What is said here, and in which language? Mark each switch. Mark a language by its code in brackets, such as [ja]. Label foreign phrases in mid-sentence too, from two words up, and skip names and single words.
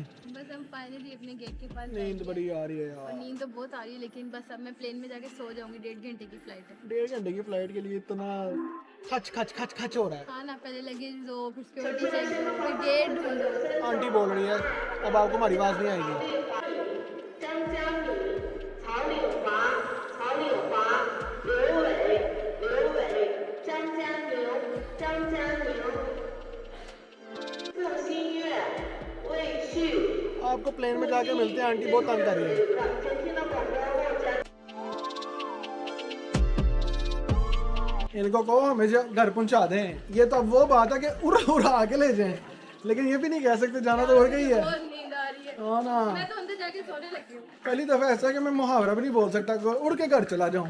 [hi] बस हम फाइनली अपने गेट के पास नींद बड़ी आ रही है और यार। नींद तो बहुत आ रही है, लेकिन बस अब मैं प्लेन में जाके सो जाऊंगी। 1.5 घंटे की फ्लाइट है। 1.5 घंटे की फ्लाइट के लिए इतना खच खच खच खच हो रहा है। हाँ ना, पहले लगेज दो, फिर [en] security check [hi] दो, गेट ढूंढो। आंटी बोल रही है, अब आपको हमारी आवाज़ नहीं आएगी। [zh] 张江女、曹柳华、曹柳华、刘伟、刘伟、张家牛、张家牛、郑新月、魏旭。 [hi] आपको प्लेन में जाके मिलते हैं, आंटी बहुत तंग कर रही है। 前听到广播后加 इनको कहो हमें जो घर पहुंचा दें। ये तो अब वो बात है कि उड़ा के ले जाएं, लेकिन ये भी नहीं कह सकते, जाना तो और गई है। बहुत नींद आ रही है, हाँ ना, मैं तो अंदर जाके सोने लगी हूँ। पहली दफा ऐसा है कि मैं मुहावरा भी नहीं बोल सकता, उड़ के घर चला जाऊं।